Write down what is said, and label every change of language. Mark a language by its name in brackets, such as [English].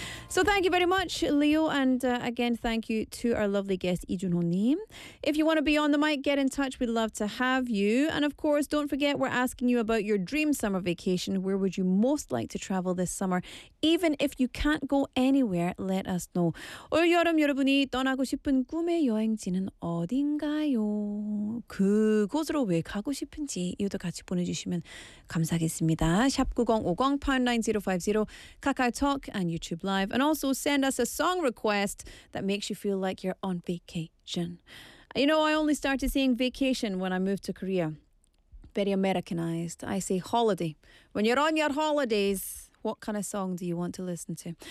[English] So thank you very much, Leo, and again, thank you to our lovely guest, Lee Joon-ho Nim. If you want to be on the mic, get in touch. We'd love to have you. And of course, don't forget, we're asking you about your dream summer vacation. Where would you most like to travel this summer? Even if you can't go anywhere, let us know. [Korean] 올 여름 여러분이 떠나고 싶은 꿈의 여행지는 어딘가요? 그곳으로 왜 가고 싶은지 이유도 같이 보내주시면 감사하겠습니다. [English] 샵9050#9050, KakaoTalk and YouTube Live. And also send us a song request that makes you feel like you're on vacation. You know, I only started saying vacation when I moved to Korea. Very Americanized. I say holiday. When you're on your holidays, what kind of song do you want to listen to?